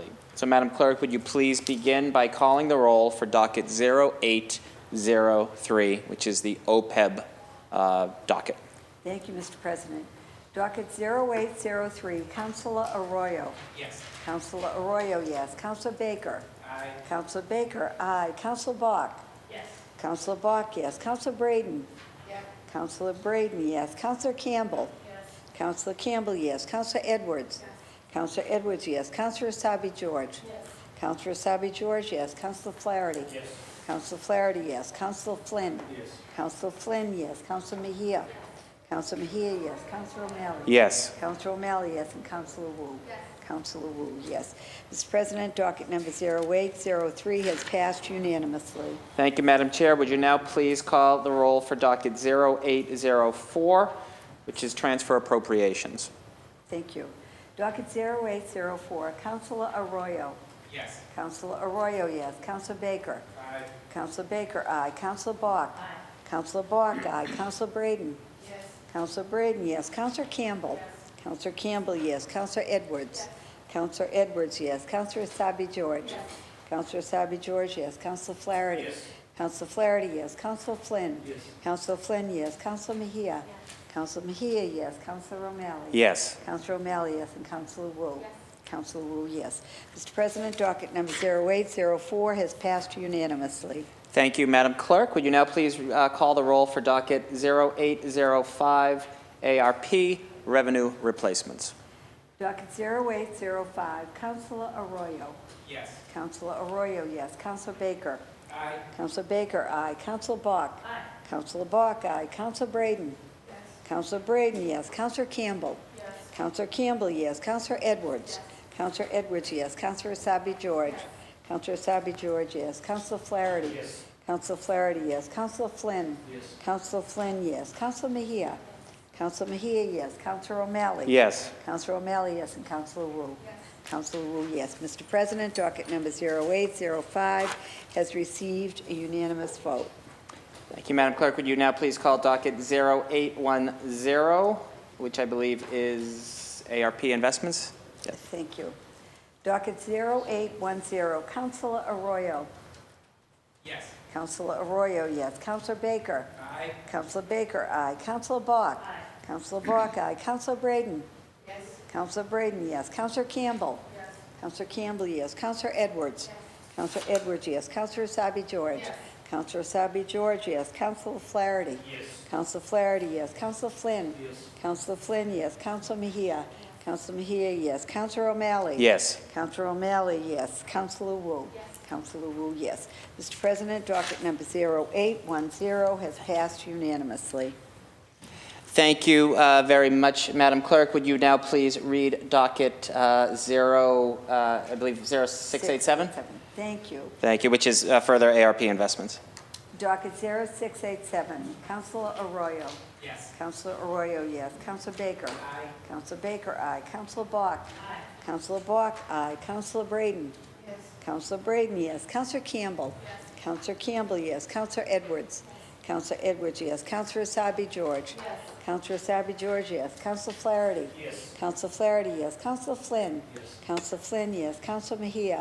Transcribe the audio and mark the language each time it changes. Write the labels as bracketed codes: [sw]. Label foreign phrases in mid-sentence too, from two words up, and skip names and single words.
[en] So, Madam Clerk, would you please begin by calling the roll for docket 0803, which is the OPEB docket. Thank you, Mr. President. Docket 0803, Councilor Arroyo. Yes. Councilor Arroyo, yes. Councilor Baker. Aye. Councilor Baker, aye. Councilor Bok. Yes. Councilor Bok, yes. Councilor Braden. Yes. Councilor Braden, yes. Councilor Campbell. Yes. Councilor Campbell, yes. Councilor Edwards. Yes. Councilor Edwards, yes. Councilor Asabi George. Yes. Councilor Asabi George, yes. Councilor Flaherty. Yes. Councilor Flaherty, yes. Councilor Flynn. Yes. Councilor Flynn, yes. Councilor Mejia. Councilor Mejia, yes. Councilor O'Malley. Yes. Councilor O'Malley, yes. And Councilor Wu. Yes. Councilor Wu, yes. Mr. President, docket number 0803 has passed unanimously. Thank you, Madam Chair. Would you now please call the roll for docket 0804, which is transfer appropriations? Thank you. Docket 0804, Councilor Arroyo. Yes. Councilor Arroyo, yes. Councilor Baker. Aye. Councilor Baker, aye. Councilor Bok. Aye. Councilor Bok, aye. Councilor Braden. Yes. Councilor Braden, yes. Councilor Campbell. Yes. Councilor Campbell, yes. Councilor Edwards. Yes. Councilor Edwards, yes. Councilor Asabi George. Yes. Councilor Asabi George, yes. Councilor Flaherty. Yes. Councilor Flaherty, yes. Councilor Flynn. Yes. Councilor Flynn, yes. Councilor Mejia. Yes. Councilor Mejia, yes. Councilor O'Malley. Yes. Councilor O'Malley, yes. And Councilor Wu. Yes. Councilor Wu, yes. Mr. President, docket number 0804 has passed unanimously. Thank you, Madam Clerk. Would you now please call the roll for docket 0805, ARP, revenue replacements? Docket 0805, Councilor Arroyo. Yes. Councilor Arroyo, yes. Councilor Baker. Aye. Councilor Baker, aye. Councilor Bok. Aye. Councilor Bok, aye. Councilor Braden. Yes. Councilor Braden, yes. Councilor Campbell. Yes. Councilor Campbell, yes. Councilor Edwards. Councilor Edwards, yes. Councilor Asabi George. Councilor Asabi George, yes. Councilor Flaherty. Yes. Councilor Flaherty, yes. Councilor Flynn. Yes. Councilor Flynn, yes. Councilor Mejia. Councilor Mejia, yes. Councilor O'Malley. Yes. Councilor O'Malley, yes. And Councilor Wu. Yes. Councilor Wu, yes. Mr. President, docket number 0805 has received a unanimous vote. Thank you, Madam Clerk. Would you now please call docket 0810, which I believe is ARP investments? Yes. Thank you. Docket 0810, Councilor Arroyo. Yes. Councilor Arroyo, yes. Councilor Baker. Aye. Councilor Baker, aye. Councilor Bok. Aye. Councilor Bok, aye. Councilor Braden. Yes. Councilor Braden, yes. Councilor Campbell. Yes. Councilor Campbell, yes. Councilor Edwards. Councilor Edwards, yes. Councilor Asabi George. Yes. Councilor Asabi George, yes. Councilor Flaherty. Yes. Councilor Flaherty, yes. Councilor Flynn. Yes. Councilor Flynn, yes. Councilor Mejia. Counselor Mejia, yes. Counselor O'Malley? Yes. Counselor O'Malley, yes. Counselor Wu? Yes. Counselor Wu, yes. Mr. President, docket number 0810 has passed unanimously. Thank you very much, Madam Clerk. Would you now please read docket I believe 0687? Thank you. Thank you, which is further ARP investments. Docket 0687, Counselor Arroyo. Yes. Counselor Arroyo, yes. Counselor Baker. Aye. Counselor Baker, aye. Counselor Bok. Aye. Counselor Bok, aye. Counselor Braden. Yes. Counselor Braden, yes. Counselor Campbell. Yes. Counselor Campbell, yes. Counselor Edwards. Counselor Edwards, yes. Counselor Asabi George. Yes. Counselor Asabi George, yes. Counselor Flaherty. Yes. Counselor Flaherty, yes. Counselor Flynn. Yes. Counselor Flynn, yes. Counselor Mejia.